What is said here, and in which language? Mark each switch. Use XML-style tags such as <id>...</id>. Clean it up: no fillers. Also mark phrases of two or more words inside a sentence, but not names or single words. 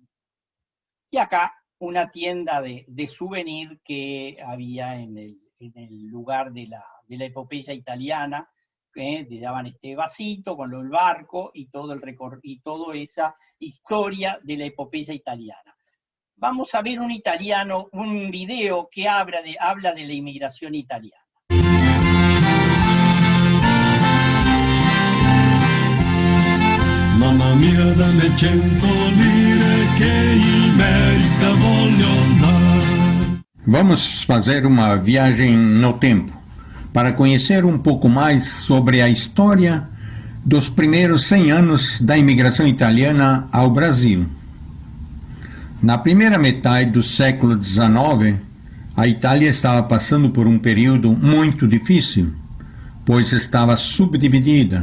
<es>Y acá una tienda de souvenir que había en el lugar de la epopeya italiana, que te daban este vasito con el barco y toda esa historia de la epopeya italiana. Vamos a ver un video que habla de la inmigración italiana.</es> <it>Mamma mia, dammi 100 lire che in América voglio andar.</it> <pt>Vamos fazer uma viagem no tempo para conhecer um pouco mais sobre a história dos primeiros 100 anos da imigração italiana ao Brasil. Na primeira metade do século XIX, a Itália estava passando por um período muito difícil, pois estava subdividida.</pt>